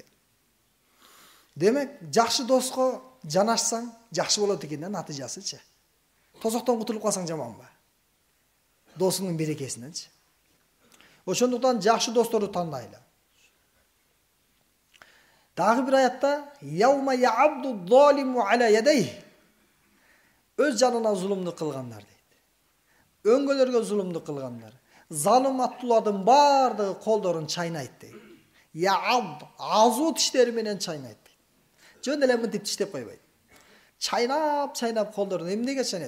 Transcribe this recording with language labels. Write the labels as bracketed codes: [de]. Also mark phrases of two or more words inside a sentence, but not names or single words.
[ky] Демек, жакшы доско жанашсаң, жакшы болот экен да натыйжасычы. Тозоктон кутулуп калсаң жаманбы? Досуңдун берекесиненчи. Ошондуктан жакшы досторду тандайлы. Дагы бир аятта [ar] «يوم يعض الظالم على يديه». [ky] Өз жанына зулумду кылгандар дейт. Өңгөлөргө зулумду кылгандар. Залым аттуулардын бардыгы колдорун чайнайт дейт. Я'абд азуу тиштери менен чайнайт. Жөн эле мынтип тиштеп койбойт. Чайнап колдорун эмнеге чайнайт?